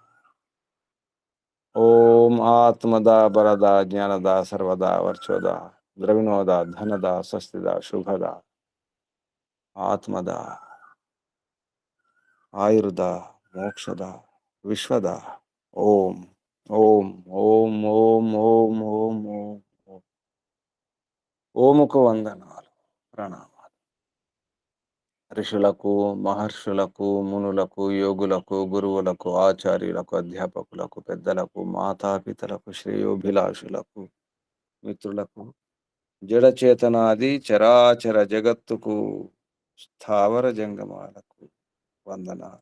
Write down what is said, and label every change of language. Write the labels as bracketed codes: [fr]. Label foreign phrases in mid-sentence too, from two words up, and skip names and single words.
[sa] ओम आत्मदा, बरदा, ज्ञानदा, सर्वदा, वर्चोदा, द्रविणोदा, धनदा, स्वस्तिदा, शुभदा, आत्मदा, आयुर्दा, मोक्षदा, विश्वदा। ओम ओम ओम ओम ओम ओम ओम ओम को [te] వందనాలు, ప్రణామాలు। ఋషులకు, మహర్షులకు, మునులకు, యోగులకు, గురువులకు, ఆచార్యులకు, అధ్యాపకులకు, పెద్దలకు, మాతాపితలకు, శ్రేయోభిలాషులకు, మిత్రులకు, జడచేతనాది చరాచర జగత్తుకు, స్థావర జంగమాలకు వందనాలు.